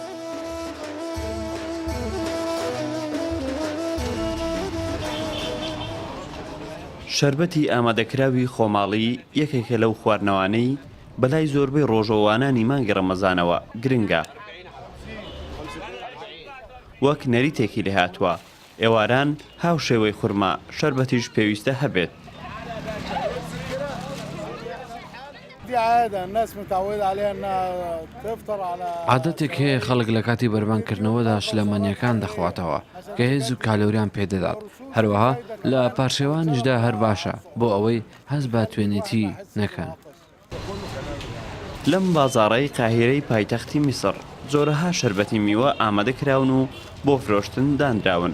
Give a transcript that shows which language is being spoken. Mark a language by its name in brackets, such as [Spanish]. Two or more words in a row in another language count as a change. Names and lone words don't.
[Central Kurdish] شەربەتی ئامادەکراوی خۆماڵی یەکێکە لەو خواردنەوانەی بەلای زۆربەی ڕۆژەوانانی مانگی ڕەمەزانەوە گرنگە. وەک نەریتێکی لێهاتووە ئێواران هاوشێوەی خورما شەربەتیش پێویستە هەبێت. [Arabic] دي عادة الناس متعودة عليها انها تفطر على [Central Kurdish] عادەتێک هەیە خەڵک لە کاتی بەربانکردنەوەدا شلەمەنیەکان دەخواتەوە کە هێز و کالۆریان پێدەدات هەروەها لە پارچێوانیشدا هەر باشە بۆ ئەوەی هەست بە توێنێتی نەکەن. لەم بازاڕەی قاهیرەی پایتەختی میسر زۆرەها شەربەتی میوە ئامادەکراون و بۆ فرۆشتن دانراون.